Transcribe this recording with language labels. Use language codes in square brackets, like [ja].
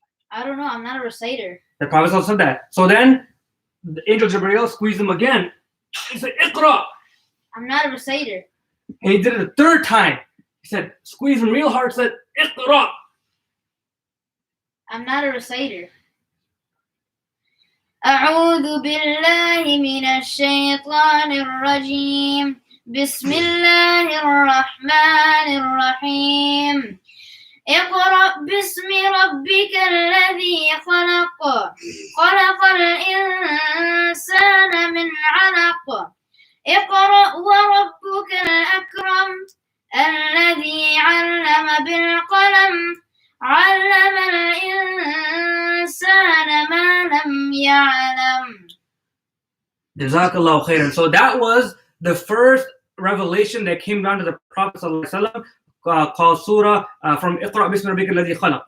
[en] I don't know. I'm not a reciter. The Prophet sallallahu alaihi wasallam said that. So then the Angel Jibreel squeezed him again. He said, Iqra. I'm not a reciter. And he did it a third time. He said, squeeze him real hard, said, Iqra. I'm not a reciter. [ar] أعوذ بالله من الشيطان الرجيم بسم الله الرحمن الرحيم اقرأ باسم ربك الذي خلق خلق الإنسان من علق اقرأ وربك الأكرم الذي علم بالقلم علم الإنسان ما لم يعلم. Jazakallahu khairan. [en] So that was the first revelation that came down to the Prophet ﷺ, called Surah from [ar] Iqra Bismi Rabbika Alladhi Khalaq.